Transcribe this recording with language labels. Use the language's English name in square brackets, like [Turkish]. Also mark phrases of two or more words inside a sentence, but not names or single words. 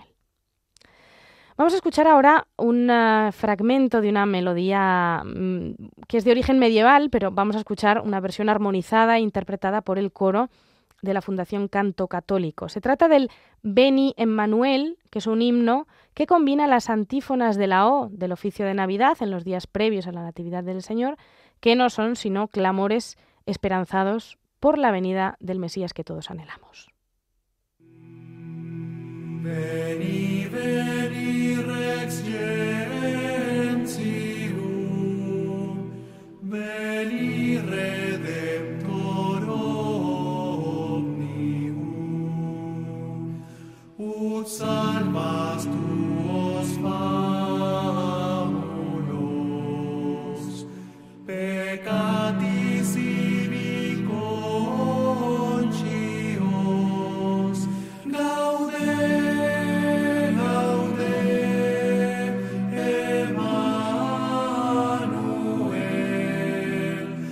[Spanish] Vamos a escuchar ahora un fragmento de una melodía que es de origen medieval, pero vamos a escuchar una versión armonizada e interpretada por el coro de la Fundación Canto Católico. Se trata del Veni Emmanuel, que es un himno que combina las antífonas de la O del oficio de Navidad en los días previos a la Natividad del Señor, que no son sino clamores esperanzados por la venida del Mesías que todos anhelamos. [Latin] Veni, veni, Rex Gentium, veni, Redemptor omnium, ut salvas tuos famulos, peccatis ibi conscios, Emmanuel,